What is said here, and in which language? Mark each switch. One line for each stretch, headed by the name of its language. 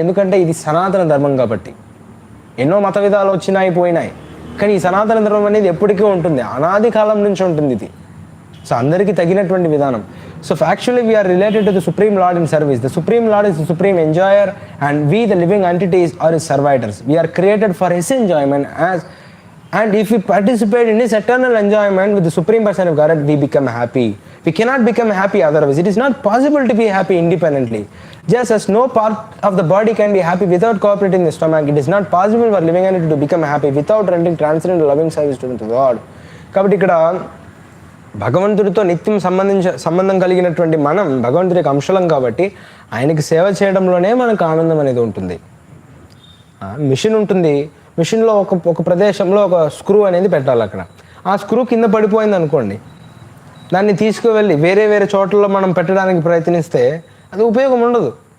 Telugu: ఎందుకంటే ఇది సనాతన ధర్మం కాబట్టి. ఎన్నో మత విధాలు వచ్చినాయి, పోయినాయి, కానీ ఈ సనాతన ధర్మం అనేది ఎప్పటికీ ఉంటుంది, అనాది కాలం నుంచి ఉంటుంది ఇది. సో అందరికీ తగినటువంటి విధానం.
English: So actually we are related to the supreme lord in service. The supreme lord is the supreme enjoyer and we the living entities are his servitors. We are created for his enjoyment and if we participate in his eternal enjoyment with the supreme person of God, we become happy. We cannot become happy otherwise. It is not possible to be happy independently. Just as no part of the body can be happy without cooperating the stomach, it is not possible for living entity to become happy without rendering transcendental loving service to God.
Telugu: కాబట్టి ఇక్కడ భగవంతుడితో నిత్యం సంబంధం కలిగినటువంటి మనం భగవంతుడి యొక్క అంశలం కాబట్టి ఆయనకి సేవ చేయడంలోనే మనకు ఆనందం అనేది ఉంటుంది. మిషన్ ఉంటుంది, మిషన్లో ఒక ప్రదేశంలో ఒక స్క్రూ అనేది పెట్టాలి. అక్కడ ఆ స్క్రూ కింద పడిపోయింది అనుకోండి, దాన్ని తీసుకువెళ్ళి వేరే చోట్లలో మనం పెట్టడానికి ప్రయత్నిస్తే అది ఉపయోగం ఉండదు.